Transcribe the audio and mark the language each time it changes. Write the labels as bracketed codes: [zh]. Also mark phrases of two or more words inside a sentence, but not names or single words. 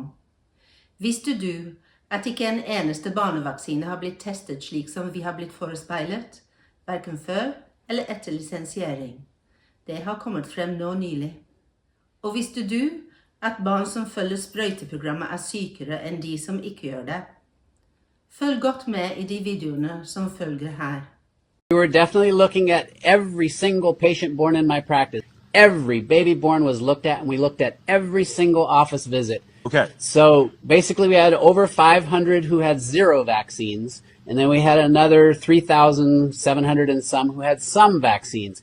[no] Visste du at ikke en eneste barnevaksine har blitt testet slik som vi har blitt forespeilet, hverken før eller etter lisensiering? Det har kommet frem nå nylig. Og visste du at barn som følger sprøyteprogrammet sykere enn de som ikke gjør det? Følg godt med i de videoene som følger her. [en] We were definitely looking at every single patient born in my practice. Every baby born was looked at, and we looked at every single office visit. Okay. So basically we had over 500 who had 0 vaccines, and then we had another 3,700 and some who had some vaccines.